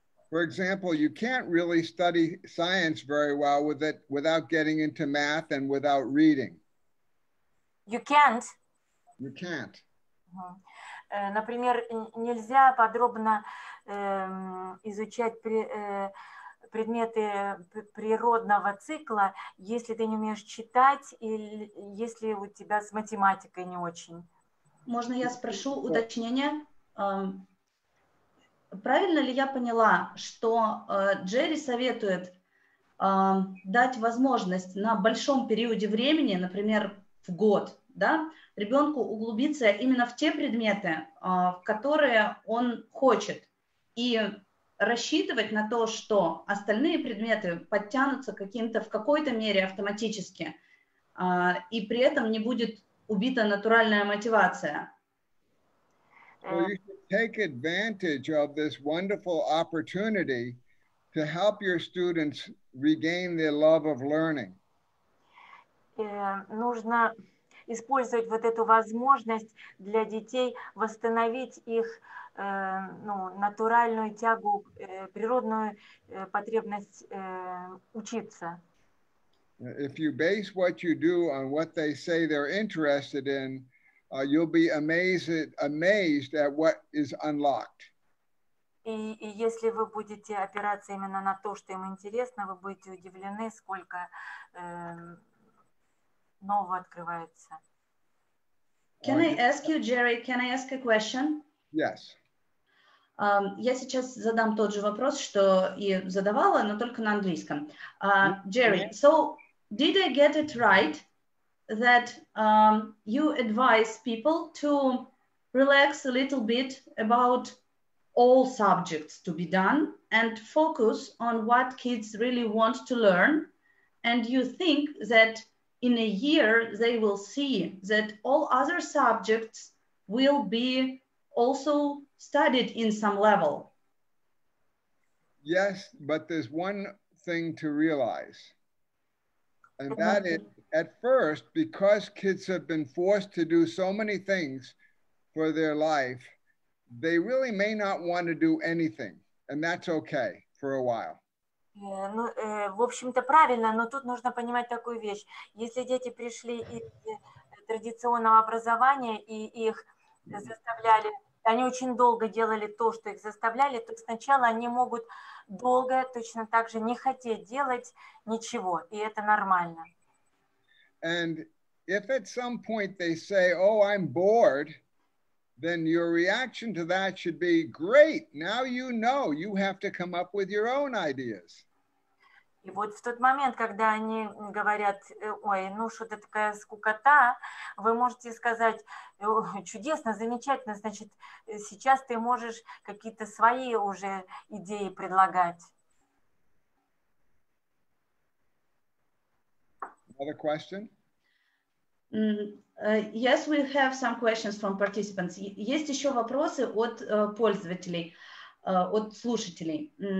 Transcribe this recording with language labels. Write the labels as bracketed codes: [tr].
[en] For example, you can't really study science very well without getting into math and without reading. You can't. You can't. [ru] Например, нельзя подробно изучать предметы природного цикла, если ты не умеешь читать или если у тебя с математикой не очень. Можно я спрошу уточнение? Правильно ли я поняла, что Джерри советует дать возможность на большом периоде времени, например, в год, да, ребенку углубиться именно в те предметы, в которые он хочет, и рассчитывать на то, что остальные предметы подтянутся в какой-то мере автоматически, и при этом не будет убита натуральная мотивация. [en] So you should take advantage of this wonderful opportunity to help your students regain their love of learning. [ru] Нужно использовать вот эту возможность для детей восстановить их натуральную тягу, природную потребность учиться. [en] If you base what you do on what they say they're interested in, you'll be amazed at what is unlocked. [ru] И если вы будете опираться именно на то, что им интересно, вы будете удивлены, сколько нового открывается. [en] Can I ask you, Jerry, can I ask a question? Yes. [ru] Я сейчас задам тот же вопрос, что и задавала, но только на английском. [en] Jerry, so did I get it right that you advise people to relax a little bit about all subjects to be done and focus on what kids really want to learn? And you think that in a year they will see that all other subjects will be also studied in some level? Yes, but there's one thing to realize. And that is, at first, because kids have been forced to do so many things for their life, they really may not want to do anything. And that's okay for a while. [ru] В общем-то, правильно, но тут нужно понимать такую вещь. Если дети пришли из традиционного образования и их заставляли, они очень долго делали то, что их заставляли, то сначала они могут долго точно так же не хотеть делать ничего, и это нормально. [en] And if at some point they say, oh, I'm bored, then your reaction to that should be, great, now you know, you have to come up with your own ideas. [ru] И вот в тот момент, когда они говорят, ой, ну что-то такая скукота, вы можете сказать, чудесно, замечательно, значит, сейчас ты можешь какие-то свои уже идеи предлагать. [en] Another question? Yes, we have some questions from participants. [ru] Есть еще вопросы от пользователей, от слушателей.